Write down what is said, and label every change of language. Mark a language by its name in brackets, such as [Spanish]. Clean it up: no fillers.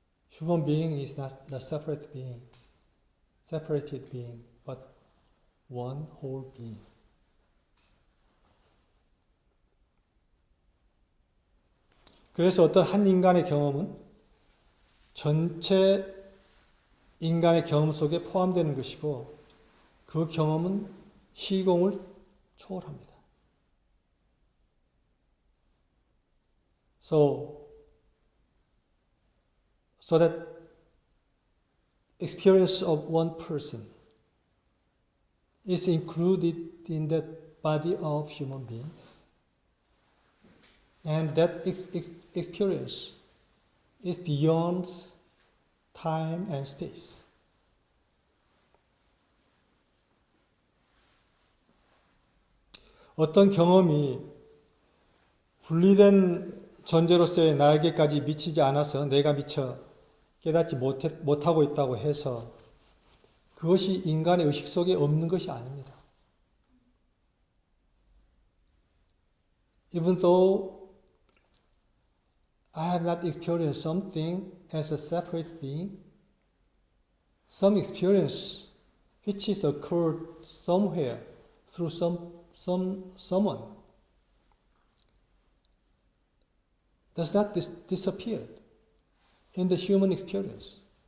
[English] Human being is not the separate being, separated being, but one whole being. [Korean] 그래서 어떤 한 인간의 경험은 전체 인간의 경험 속에 포함되는 것이고 그 경험은 시공을 초월합니다. [English] So that experience of one person is included in that body of human being, and that experience is beyond time and space. [Korean] 어떤 경험이 분리된 존재로서의 나에게까지 미치지 않아서 내가 미처 깨닫지 못하고 있다고 해서 그것이 인간의 의식 속에 없는 것이 아닙니다. [English] Even though I have not experienced something as a separate being, some experience which is occurred somewhere through someone does not disappear in the human experience.